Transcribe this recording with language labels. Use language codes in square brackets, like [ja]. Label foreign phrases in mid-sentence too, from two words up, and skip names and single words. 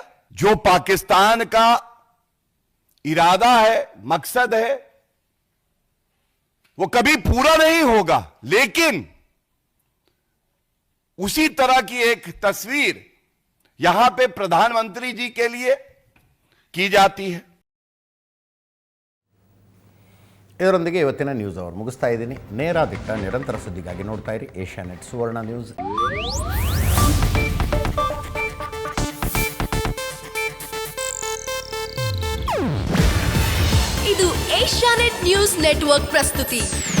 [hi] जो पाकिस्तान का इरादा है, मकसद है, वो कभी पूरा नहीं होगा. लेकिन उसी तरह की एक तस्वीर यहां पे प्रधानमंत्री जी के लिए की जाती है. [kn] ಇದರೊಂದಿಗೆ ಇವತ್ತಿನ ನ್ಯೂಸ್ ಅವರ್ ಮುಗಿಸ್ತಾ ಇದ್ದೀನಿ. ನೇರ ದಿಟ್ಟ ನಿರಂತರ ಸುದ್ದಿಗಾಗಿ ನೋಡ್ತಾ ಇರಿ ಏಷ್ಯಾನೆಟ್ ಸುವರ್ಣ ನ್ಯೂಸ್. ಇದು ಏಷ್ಯಾನೆಟ್ ನ್ಯೂಸ್ ನೆಟ್ವರ್ಕ್ ಪ್ರಸ್ತುತಿ.